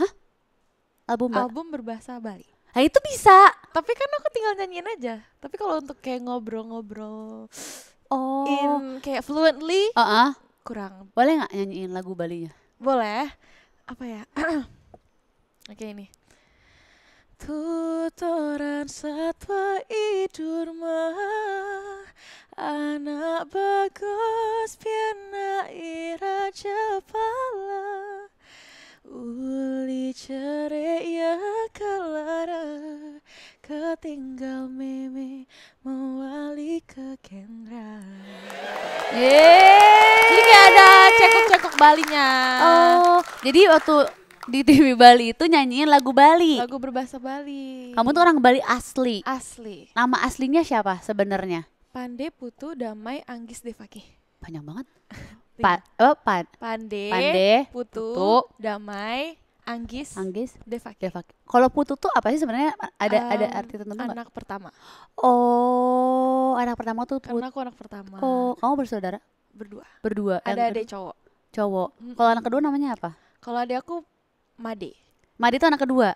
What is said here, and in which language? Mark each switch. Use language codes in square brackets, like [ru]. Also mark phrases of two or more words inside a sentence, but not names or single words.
[id] Album berbahasa Bali. Nah itu bisa. Tapi kan aku tinggal nyanyiin aja. Tapi kalau untuk kayak ngobrol-ngobrol kayak fluently kurang. Boleh nggak nyanyiin lagu Balinya? Boleh. Apa ya? Oke ini. [ban] Tutoran satwa idurma, anak bagus piana ira japala, uli ceria ya kalara, ketinggal meme mewali ke Kendra. [id] Jadi kayak ada cekok-cekok Balinya. Jadi waktu di TV Bali itu nyanyiin lagu Bali. Lagu berbahasa Bali. Kamu tuh orang Bali asli. Asli. Nama aslinya siapa sebenarnya? Pande Putu Damai Anggis Devaki. Panjang banget. Pande Putu Damai Anggis Devaki. Kalau Putu tuh apa sih sebenarnya? Ada arti tertentu nggak? Anak pertama. Oh, anak pertama tuh Putu. Karena aku anak pertama. Oh, kamu bersaudara? Berdua. Ada adik cowok. Kalau anak kedua namanya apa? Kalau adik aku Made itu anak kedua.